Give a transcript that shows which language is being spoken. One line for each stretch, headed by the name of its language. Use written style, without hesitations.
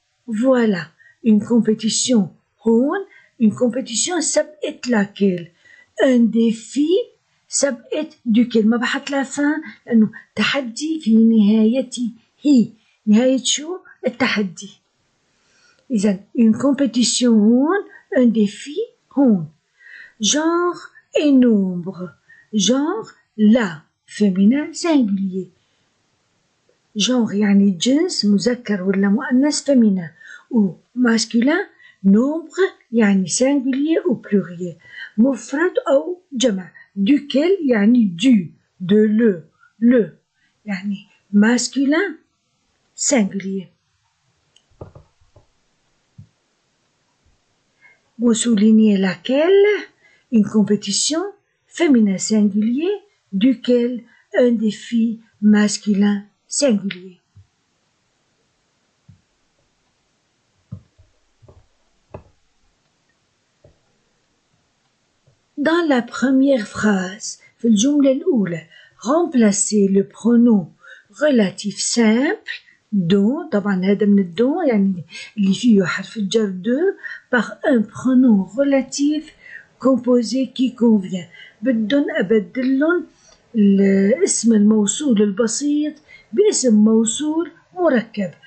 French: voilà une compétition
Arabic: هون
French: une compétition
Arabic: سبقت
French: laquelle un défi
Arabic: سبقت duquel ما بحط لا fin لأنه تحدي في نهايته، هي نهاية شو؟ التحدي. إذا
French: une compétition
Arabic: هون
French: un défi هون. genre et nombre. genre
Arabic: لا
French: féminin singulier.
Arabic: genre يعني جنس مذكر ولا مؤنث
French: féminin،
Arabic: و
French: masculin nombre
Arabic: يعني
French: singulier ou pluriel
Arabic: مفرد أو جمع.
French: duquel
Arabic: يعني
French: du de le يعني masculin singulier. Vous soulignez laquelle une compétition féminin singulier duquel un défi masculin singulier. Dans la première phrase
Arabic: في الجملة الأولى
French: remplacez le pronom relatif simple dont
Arabic: طبعا هذا من الدون يعني اللي فيه حرف الجر
French: de par un pronom relatif composé qui convient.
Arabic: بدهم أبدلهم الاسم الموصول البسيط باسم موصول مركب.